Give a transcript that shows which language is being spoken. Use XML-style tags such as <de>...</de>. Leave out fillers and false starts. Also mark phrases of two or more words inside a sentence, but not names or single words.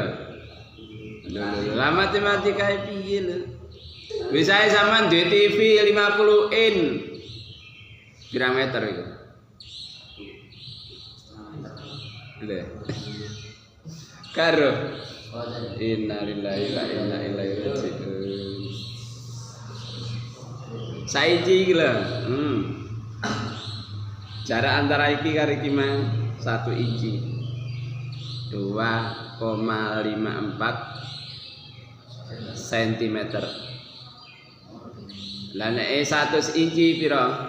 <jv>Lah matematika piye lho? Wis ae sampean duwe TV 50 in. Pirang meter iku? Lho. Karo.</jv> <ar>إنا لله وإنا إليه راجعون.</ar> <jv>Saiki iki lho. Jarak antara iki karo iki mang 1 inci. 2,54 cm. Lah nek 100 inci pira?</jv>